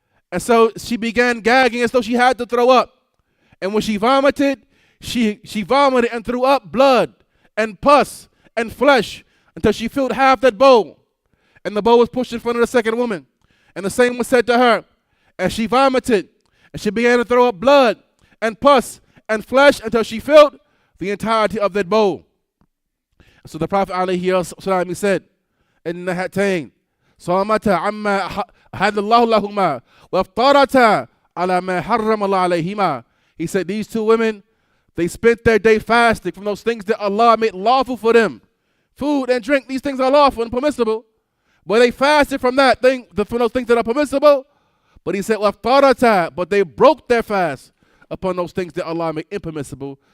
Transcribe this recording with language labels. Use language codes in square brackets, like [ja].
[en] And so she began gagging as though she had to throw up. And when she vomited, she vomited and threw up blood and pus and flesh until she filled half that bowl. And the bowl was pushed in front of the second woman. And the same was said to her. And she vomited, and she began to throw up blood and pus and flesh until she filled the entirety of that bowl. So the Prophet ﷺ said, [ar] إن هاتين صامتا عما أحل الله لهما وافطرتا على ما حرم الله عليهما. [en] He said these two women, they spent their day fasting from those things that Allah made lawful for them. Food and drink, these things are lawful and permissible. But they fasted from that thing, from those things that are permissible. But he said, but they broke their fast upon those things that Allah made impermissible.